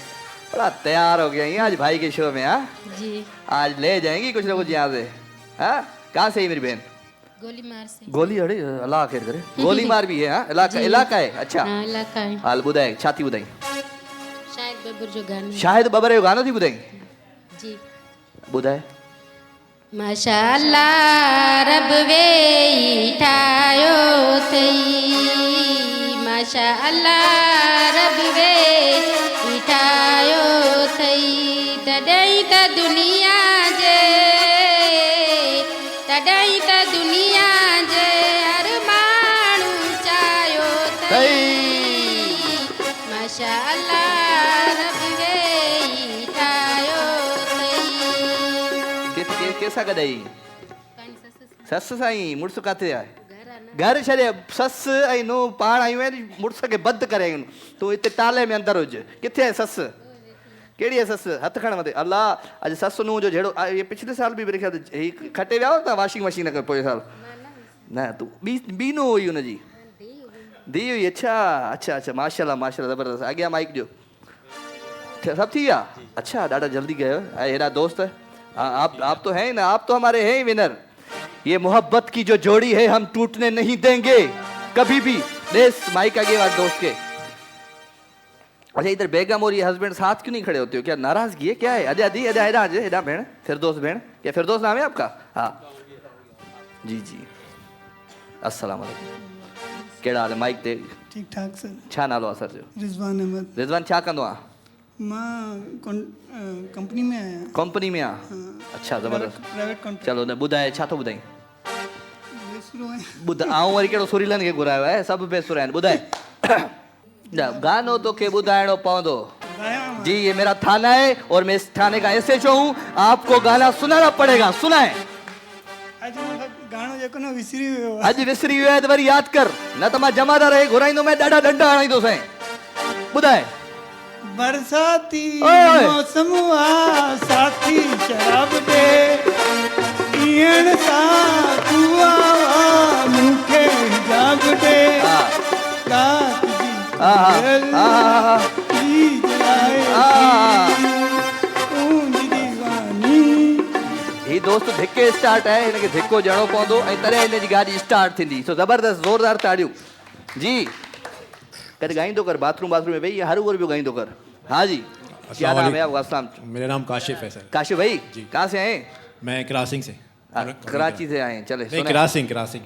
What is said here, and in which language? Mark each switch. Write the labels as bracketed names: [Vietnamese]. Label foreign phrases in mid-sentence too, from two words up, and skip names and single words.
[Urdu] بڑا تیار ہو گئی ہیں آج بھائی کے شو میں. ہاں جی. آج لے جائیں گی کچھ نہ کچھ یہاں سے. ہاں کہاں سے ہی میری بہن? گولی مار سے. گولی، ارے اللہ خیر کرے۔ گولی مار بھی ہے؟ ہاں علاقہ ہے۔ اچھا ہاں، علاقہ ہے. [Sindhi] हाल बुधाए छाती बुधाई। [Urdu] شاید ببر جو گانا ہے. [Sindhi] शायद बबरे गानो थी बुधाई। जी। बुधाए माशाअल्लाह रब वे ठायो थई। माशाअल्लाह रब वे ठायो थई। तॾहिं त दुनिया जे हर माण्हू चाहियो थई। माशाअल्लाह रब वे ठायो थई। कैसा गदाई? सस साईं मुड़स काथे आहे? घर छॾे सस ऐं नो पाण आयूं आहिनि मुड़स खे बंदि करे आयूं। तूं हिते ताले में अंदरि हुज। किथे आहे सस? कहिड़ी आहे सस? हथ खण मथे। अल्लाह, अॼु ससु नूंहं जो जहिड़ो ये पिछले साल बि [Urdu] میرے خیال [Sindhi] ही खटे विया हो तव्हां [English] washing machine [Sindhi] खां पोइ साल? न तूं ॿी नूंहं हुई हुनजी? धी हुई। अच्छा अच्छा अच्छा, माशाल्लाह माशाल्लाह ज़बरदस्त। अॻियां माइक ॾियो। सब थी गया? अच्छा ॾाढा जल्दी गए हो। हेरा दोस्त। [Urdu] آپ تو ہیں نا، آپ تو ہمارے ہیں ہی ونر۔ یہ محبت کی جو جوڑی ہے ہم ٹوٹنے نہیں دیں گے کبھی بھی. دیش مائیک آگے والے دوست کے۔ اچھا، ادھر بیگم اور یہ ہسبینڈ ساتھ کیوں نہیں کھڑے ہوتے ہو? کیا ناراضگی ہے؟ کیا ہے؟ اجے آدی اجے ہیرا اجے ہیرا بھین فردوس بھین. کیا فردوس نام ہے آپ کا؟ ہاں جی جی. [Sindhi] अस्सलाम वालेकुम। केड़ा हाल है? माइक दे। ठीक ठाक सर। छा नालो आहे सर जो? रिजवान अहमद। रिजवान छा कंदो आहे? मां कंपनी में आया। कंपनी में आहे? अच्छा ज़बरदस्त। [English] private contract. [Sindhi] चलो न ॿुधाए छा थो ॿुधाई? बेसुरो है। ॿुधा आऊं वरी कहिड़ो सुरीलनि खे घुरायो आहे? सभु बेसुरा आहिनि। ॿुधाए। गानो तो के बुधाइणो पवंदो। गाया मां। [Urdu] جی یہ میرا تھانہ ہے اور میں اس تھانے کا ایس ایچ او ہوں۔ آپ کو گانا سنانا پڑے گا، سنائیے. [Sindhi] अॼु मूंखे गानो जेको न विसरी वियो आहे। अॼु विसरी वियो आहे त वरी यादि कर, न त मां जमादार खे घुराईंदो मैं ॾाढा डंडा हणाईंदो साईं। ॿुधाए। बरसाती ओए। मौसम आ साथी शराब दे पीअण सां तू आवा मूंखे हिजाब दे हा। रात जी हा। ईद आए तूं दीवानी। ही दोस्त धिके स्टार्ट है, हिनखे धिको ॾियणो पवंदो ऐं तॾहिं हिन जी गाॾी स्टार्ट थींदी। सो ज़बरदस्त ज़ोरदार ताड़ियूं। जी कॾहिं ॻाईंदो कर, बाथरूम में वेही हर उर भी ॻाईंदो कर। [Urdu] ہاں جی کیا نام ہے آپ کا؟ السلام. میرا نام کاشف ہے سر. کاشف بھائی جی. کہاں سے آئے? میں کراسنگ سے. کراچی سے آئے ہیں۔ چلے نہیں, سنائیے. کراسنگ.